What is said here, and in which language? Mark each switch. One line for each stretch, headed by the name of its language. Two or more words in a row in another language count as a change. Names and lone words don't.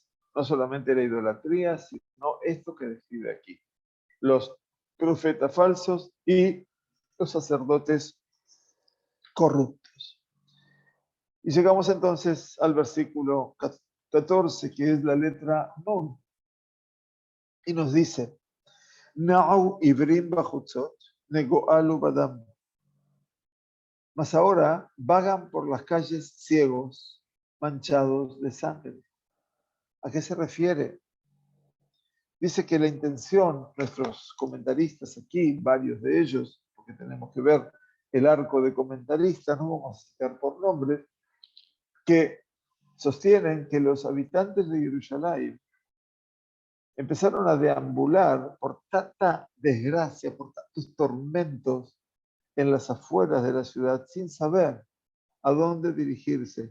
Spanish: No solamente la idolatría, sino esto que describe aquí. Los profetas falsos y los sacerdotes corruptos. Y llegamos entonces al versículo 14, que es la letra Nun. Y nos dice,
Hebrew: נָעוּ עִוְרִים בַּחוּצוֹת, נְגֹאֲלוּ בַּדָּם.
Spanish: Mas ahora vagan por las calles ciegos, manchados de sangre. ¿A qué se refiere? Dice que la intención, nuestros comentaristas aquí, varios de ellos, porque tenemos que ver el arco de comentaristas, no vamos a citar por nombre, que sostienen que los habitantes de Jerusalén empezaron a deambular por tanta desgracia, por tantos tormentos en las afueras de la ciudad, sin saber a dónde dirigirse.